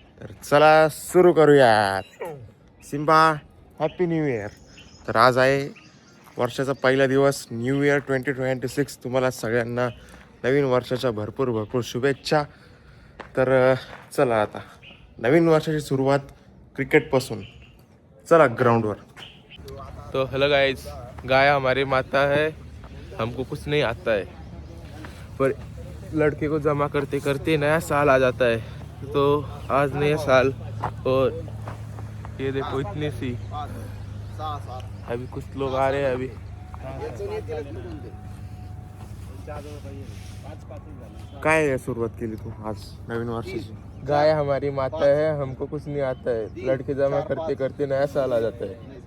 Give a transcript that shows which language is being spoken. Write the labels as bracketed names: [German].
[Marathi] तर चला सुरू करूयात. Simba happy new year. तर आज आहे वर्षाचा पहिला दिवस, न्यू इयर 2026. तुम्हाला सगळ्यांना नवीन वर्षाच्या भरपूर शुभेच्छा. तर चला आता नवीन वर्षाची सुरुवात क्रिकेटपासून. चला ग्राउंडवर. [Hindi] तो हेलो गाइस, गाय हमारी माता है, हमको कुछ नहीं आता है, पर लड़के को जमा करते करते नया साल आ जाता है. तो आज नया साल और ये देखो इतनी सी, अभी कुछ लोग आ रहे हैं. अभी [Marathi] काय सुरुवात केली तू आज नवीन वर्षाची? [Hindi] गाय हमारी माता है, हमको कुछ नहीं आता है, लड़के जमा करते करते नया साल आ जाता है.